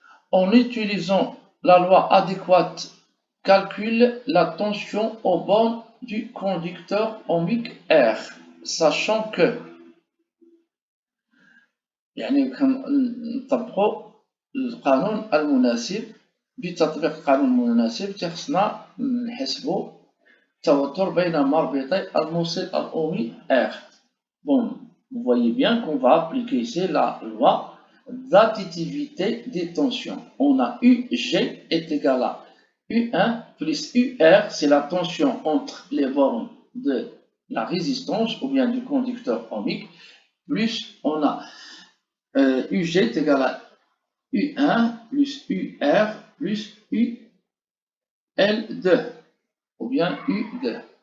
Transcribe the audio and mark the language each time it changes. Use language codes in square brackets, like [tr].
[fr] En utilisant la loi adéquate, calcule la tension au bord du conducteur ohmique R, sachant que [ar] يعني نطبقوا القانون المناسب. بتطبيق القانون المناسب خصنا نحسبوا التوتر بين مربطي الموصل الأومي R. [fr] Bon, vous voyez bien qu'on va appliquer ici la loi d'additivité des tensions. On a UG est égal à U1 plus UR, c'est la tension entre les bornes de la résistance ou bien du conducteur ohmique, plus on a UG est égal à U1 plus UR plus UL2 ou bien U2.